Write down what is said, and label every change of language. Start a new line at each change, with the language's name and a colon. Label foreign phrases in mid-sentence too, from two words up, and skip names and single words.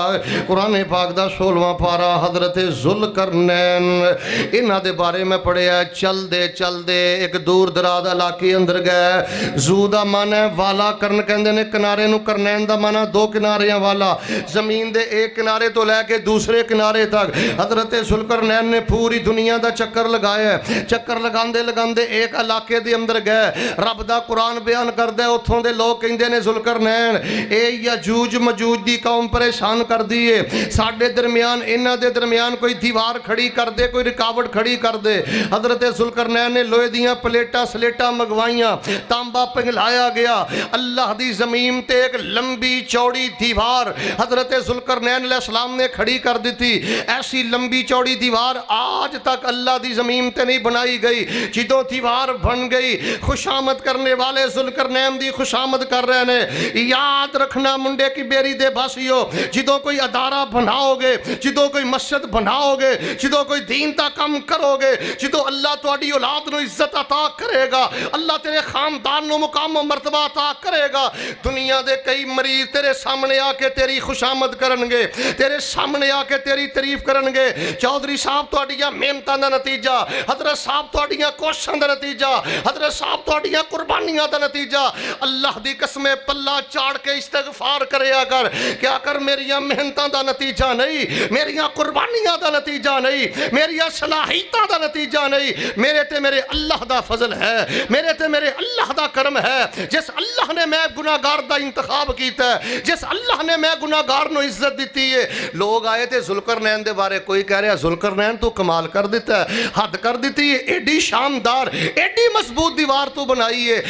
Punjabi: قرآن پاک دا 16واں پارا حضرت ذوالقرنین انہاں دے بارے میں پڑھیا، چل دے ایک دور دراز علاقے اندر گئے، زو دا معنی والا کرن کہندے نے کنارے نو، کرنین دا معنی دو کناریاں والا، زمین دے ایک کنارے تو لے کے دوسرے کنارے تک حضرت ذوالقرنین نے پوری دنیا دا چکر لگایا ہے۔ چکر لگاندے ایک علاقے دے اندر گئے، رب دا قرآن بیان کردے، اتھوں دے لوگ کہندے نے ذوالقرنین اے یجوج مجوج دی قوم پریشان کر دیے، ساڈے درمیان انہاں دے درمیان کوئی دیوار کھڑی کر دے، کوئی رکاوٹ کھڑی کر دے۔ حضرت ذوالقرنین نے لوہے دیاں پلیٹاں سلیٹاں منگوائیاں، تانبا پگھلایا گیا، گیا اللہ دی زمین تے ایک لمبی چوڑی دیوار حضرت ذوالقرنین
Arabic: علیہ السلام
Punjabi: نے کھڑی کر دیتی. ایسی لمبی چوڑی دیوار آج تک اللہ دی زمین تے نہیں بنائی گئی. جدوں دیوار بن گئی خوشامد کرنے والے ذوالقرنین دی خوشامد کر رہے ہیں. یاد رکھنا منڈے کی بیری دے باسیو، جدوں کوئی ادارہ بناؤ گے، جدوں کوئی مسجد بناؤ گے، جدوں کوئی دین تا کم کرو گے، جدوں اللہ تواڈی اولاد نو عزت عطا کرے گا، اللہ تیرے خاندان نو مقام و مرتبہ عطا کرے گا، دنیا دے کئی مریض تیرے سامنے آ کے تیری خوشامد کرن گے، تیرے سامنے آ کے تیری تعریف کرن گے. چودھری صاحب تواڈیاں محنتاں دا نتیجہ، حضرت صاحب تواڈیاں کوششاں دا نتیجہ، حضرت صاحب تواڈیاں قربانیاں دا نتیجہ. اللہ دی قسم پلہ چاڑ کے استغفار کریا کر، کیا کر میریاں محنتاں دا نتیجہ نہیں، میریاں قربانیاں دا نتیجہ نہیں، میریاں صلاحیتاں دا نتیجہ نہیں، میرے تے میرے اللہ دا فضل ہے، میرے تے میرے اللہ دا کرم ہے. جس اللہ نے میں گناہگار دا انتخاب کیتا ہے، جس اللہ نے میں گناہگار نو عزت دیتی ہے. لوگ آئے تھے ذوالقرنین دے بارے، کوئی کہہ رہا ذوالقرنین تو کمال کر دیتا ہے، حد کر دیتی ہے، ایڈی شاندار ایڈی مضبوط دیوار تو بنائی ہے.